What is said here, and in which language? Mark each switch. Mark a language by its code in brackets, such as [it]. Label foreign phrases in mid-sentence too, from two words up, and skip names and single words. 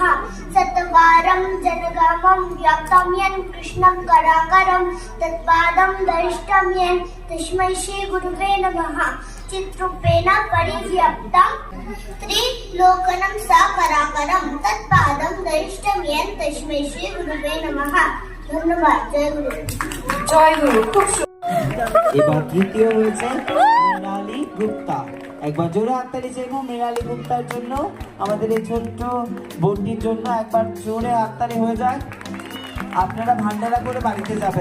[sa] सत्वारं जनगामं व्याप्तं येन कृष्णं कराकरं तत्पादं दृष्टं येन तस्मै श्री गुरुवे नमः। चित्रूपेण परिव्याप्तं त्रिलोकनं साकराकरं तत्पादं दृष्टं येन तस्मै श्री गुरुवे नमः। [bn] ধন্যবাদ। জয় গুরু। জয় গুরু। খুব এবার তৃতীয় হয়েছে মৃণালী গুপ্তা। একবার জোরে হাততালি চাইবো মৃণালী গুপ্তার জন্য। আমাদের এই ছোট্ট বোনটির জন্য একবার জোরে হাততালি হয়ে যায়। আপনারা ভান্ডারা করে বাড়িতে যাবেন।